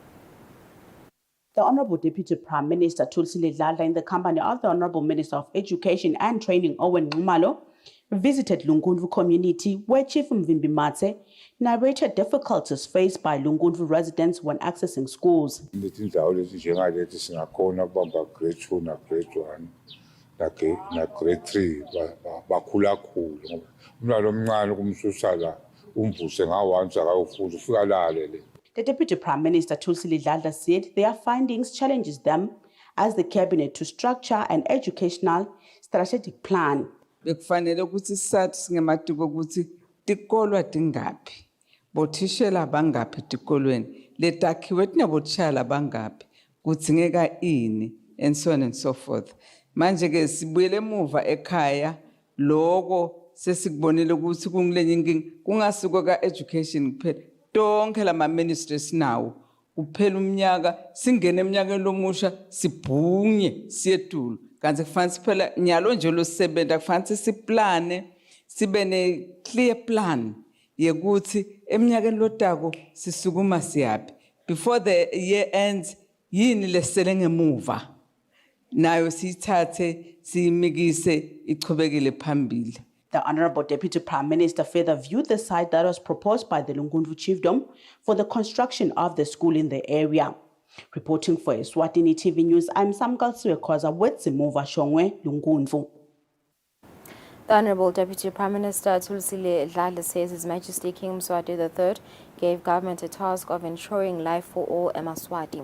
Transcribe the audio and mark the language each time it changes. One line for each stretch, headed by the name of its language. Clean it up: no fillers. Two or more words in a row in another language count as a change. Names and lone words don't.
English: The Honorable Deputy Prime Minister Kusile in the company of the Honorable Minister of Education and Training Owen Ngumalo visited Lukundvu community, where Chief Mvimbi Matse narrated difficulties faced by Lukundvu residents when accessing schools.
Swati: Letindawo leti njengaleti singakhona kubamba grade 2 na grade 1 na grade 3 bakhulakhulu ngoba umntwana omncane kumsusala umvuse ngawanza akayofunda ufika lalele.
English: The Deputy Prime Minister Kusile said their findings challenges them as the cabinet to structure an educational strategic plan.
Swati: Bekufanele ukuthi sathi singematiko ukuthi tikolwa tingaphi, bothishela bangaphi tikolweni, letakhiwe tinabothishala bangaphi, kudzingeka ini,
English: and so on and so forth.
Swati: Manje ke sibuyele emuva ekhaya lokho sesikubonile ukuthi kungilenye inkinga kungasuka ka education kuphela, tonke lama ministries nawo kuphela umnyaka singene eminyakeni lomusha sibhunye siyetulu. Kanti kufanele siphela nyalo nje losebenza kufanele siplane sibe ne
English: clear plan
Swati: yekuthi eminyakeni lotako sisukuma siyapi
English: before the year ends
Swati: yini lesele ngemuva nayo sithathe simikise ichubekile phambili.
English: The Honorable Deputy Prime Minister further viewed the site that was proposed by the Lukundvu Chiefdom for the construction of the school in the area. Reporting for Eswatini TV News, I'm Samgal Suekoza with Zimuva Shongwe, Lukundvu. The Honorable Deputy Prime Minister Kusile says His Majesty King Mswati III gave government a task of ensuring life for all eMaswati.